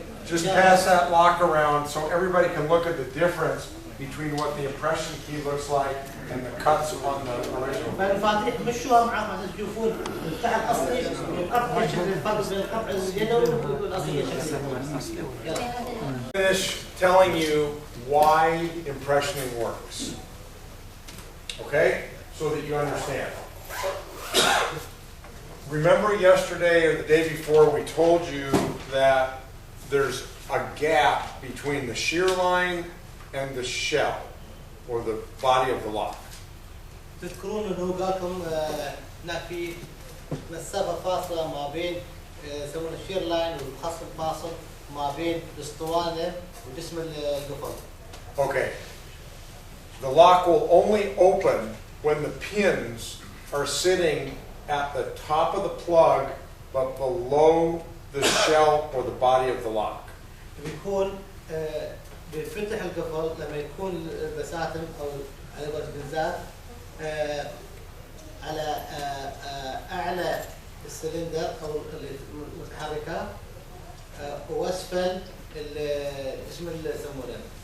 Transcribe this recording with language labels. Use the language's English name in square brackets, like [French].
[English] Just pass that lock around so everybody can look at the difference between what the impression key looks like and the cuts on the original. [Arabic] فالمفاتيح مشوها معاكم عشان تشوفون القطع الأصلي والقطع ايش الفرق بين القطع اليدوي والأصلي ايش. [English] Finish telling you why impressioning works. Okay? So that you understand. Remember yesterday or the day before we told you that there's a gap between the shear line and the shell or the body of the lock. [Arabic] تذكرون انه قال لكم هناك في مسافه فاصله ما بين يسمونه الشير لاين والخص الفاصل ما بين الاسطوانه وجسم القفل. [English] Okay. The lock will only open when the pins are sitting at the top of the plug but below the shell or the body of the lock. [Arabic] بيكون بيفتح القفل لما يكون بساتم او على قولة الجزات على اعلى السلندر او المتحركه واسفل اسم اللي يسمونه.